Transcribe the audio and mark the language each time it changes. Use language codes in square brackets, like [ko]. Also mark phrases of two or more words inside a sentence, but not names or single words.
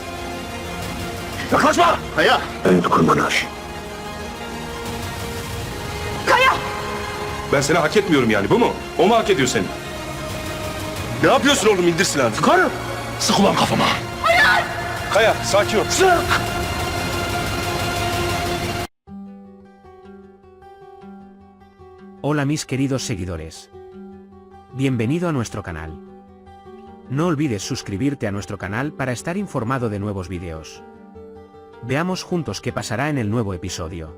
[tr] Yaklaşma! Kaya! Evet Kurmanar. Ben seni hak etmiyorum yani, bu mu? O mu hak ediyor seni? Ne yapıyorsun oğlum? İndir silahını. Karı! Sık ulan kafama. Hayır! Kaya, sakin ol. Sık! [es] Hola mis queridos seguidores. Bienvenido a nuestro canal. No olvides suscribirte a nuestro canal para estar informado de nuevos vídeos. Veamos juntos qué pasará en el nuevo episodio.